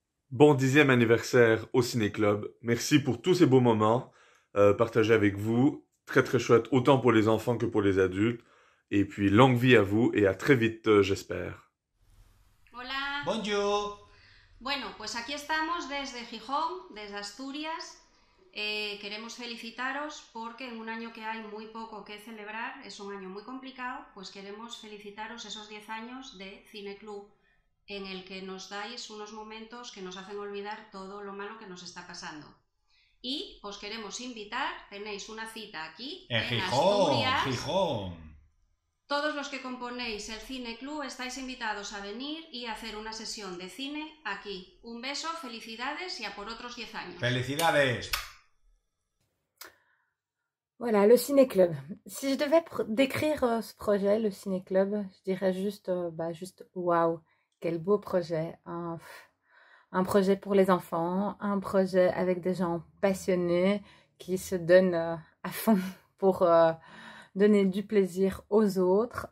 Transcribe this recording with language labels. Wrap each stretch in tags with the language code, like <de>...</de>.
<fr>Bon 10e anniversaire au Ciné-Club. Merci pour tous ces beaux moments partagés avec vous. Très très chouette, autant pour les enfants que pour les adultes. Et puis longue vie à vous et à très vite, j'espère.</fr> <es>Hola.</es> <fr>Bonjour.</fr> <es>Bueno, pues aquí estamos desde Gijón, desde Asturias. Queremos felicitaros porque en un año que hay muy poco que celebrar, es un año muy complicado, pues queremos felicitaros esos 10 años de Cineclub, en el que nos dais unos momentos que nos hacen olvidar todo lo malo que nos está pasando. Y os queremos invitar, tenéis una cita aquí en Asturias. Gijón. Todos los que componéis el Cineclub estáis invitados a venir y a hacer una sesión de cine aquí. Un beso, felicidades y a por otros 10 años. ¡Felicidades!</es> <fr>Voilà, le Ciné-Club. Si je devais décrire ce projet, le Ciné-Club, je dirais juste waouh, quel beau projet. Un projet pour les enfants, un projet avec des gens passionnés qui se donnent à fond pour donner du plaisir aux autres.</fr>